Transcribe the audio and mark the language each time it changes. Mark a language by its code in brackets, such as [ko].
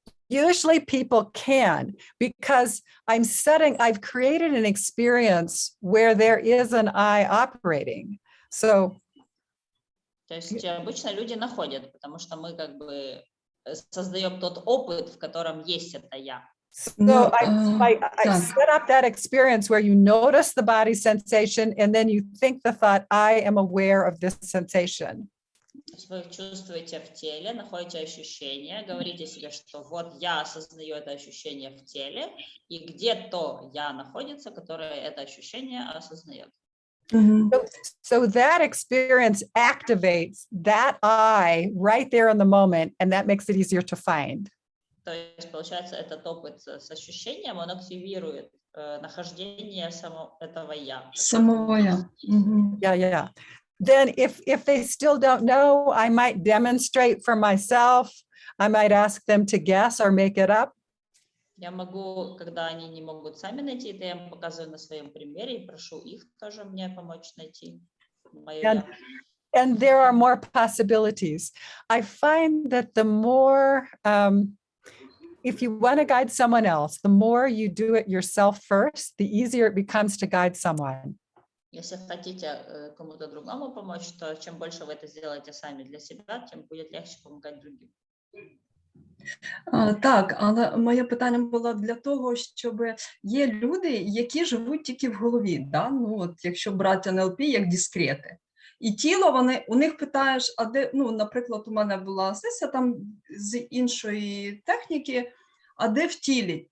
[en] Usually people can, because I've created an experience where there is an eye operating. So, [ru] то есть обычно люди находят, потому что мы как бы создаем тот опыт, в котором есть это я. [en] So I set up that experience where you notice the body sensation and then you think the thought, I am aware of this sensation. [ru] Вы чувствуете в теле, находите ощущение, говорите себе, что вот я осознаю это ощущение в теле, и где то я находится, которое это ощущение осознает. [en] So that experience activates that I right there in the moment, and that makes it easier to find. [ru] То есть, получается, этот опыт с ощущением, он активирует нахождение этого я. самого я. [en] Yeah. Then if they still don't know, I might demonstrate for myself. I might ask them to guess or make it up. [ru] Я могу, когда они не могут сами найти, это я им показываю на своем примере и прошу их тоже мне помочь найти мое я. [en] And there are more possibilities. I find that the more, if you want to guide someone else, the more you do it yourself first, the easier it becomes to guide someone. [ru] Если хотите кому-то другому помочь, то чем больше вы это сделаете сами для себя, тем будет легче помогать другим. [uk] Так, але моє питання було для того, щоб є люди, які живуть тільки в голові, да? Ну, от, якщо брати НЛП як дискрети. І тіло, у них питаєш, а де, ну, наприклад, у мене була сесія там з іншої техніки, а де в тілі?